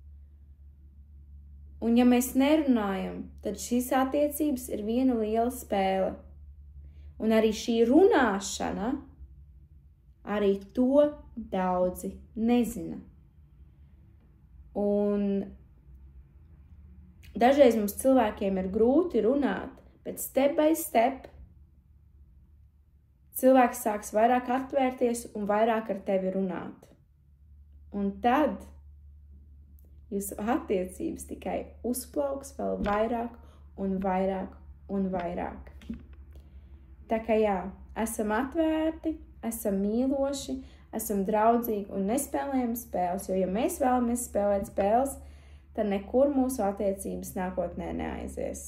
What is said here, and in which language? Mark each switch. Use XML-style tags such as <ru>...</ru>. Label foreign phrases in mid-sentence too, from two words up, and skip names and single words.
<lv>Un ja mēs nerunājam, tad šīs attiecības ir viena liela spēle. Un arī šī runāšana, arī to daudzi nezina. Un dažreiz mums cilvēkiem ir grūti runāt, bet</lv> <en>step by step</en> <lv>cilvēks sāks vairāk atvērties un vairāk ar tevi runāt. Un tad jūsu attiecības tikai uzplauks vēl vairāk un vairāk un vairāk. Tā kā jā, esam atvērti, esam mīloši, esam draudzīgi un nespēlējam spēles, jo ja mēs vēlamies spēlēt spēles, tad nekur mūsu attiecības nākotnē neaizies.</lv>